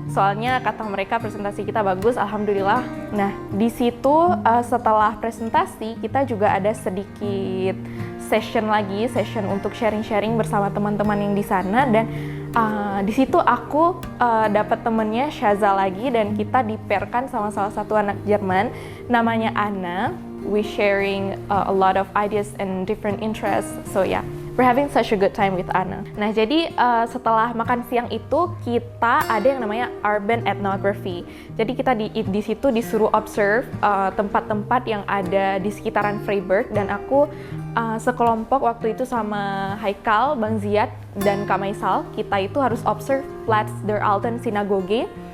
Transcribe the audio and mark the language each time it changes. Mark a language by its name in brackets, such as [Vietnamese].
[Indonesian] Soalnya kata mereka presentasi kita bagus, alhamdulillah. Nah di situ setelah presentasi kita juga ada sedikit session untuk sharing-sharing bersama teman-teman yang di sana, dan di situ aku dapat temennya Syaza lagi, dan kita dipairkan sama salah satu anak Jerman namanya Anna. [English] We sharing a lot of ideas and different interests, so yeah, we're having such a good time with Anna. [Indonesian] Nah jadi setelah makan siang itu kita ada yang namanya urban ethnography. Jadi kita di situ disuruh observe tempat-tempat yang ada di sekitaran Freiburg, dan aku sekelompok waktu itu sama Haikal, Bang Ziad, dan Kak Maisal, kita itu harus observe Platz der Alten Synagoge.